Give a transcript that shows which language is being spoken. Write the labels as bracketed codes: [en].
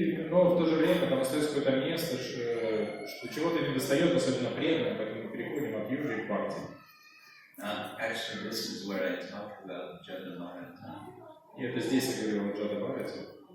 [ru] Но в то же время там остается какое-то место, что чего-то не достает, особенно преданным, поэтому мы переходим от йоги к бхакти. [en] Actually, this is where I talk about Jadabharata. [ru] И это здесь я говорил о Джадабхарате.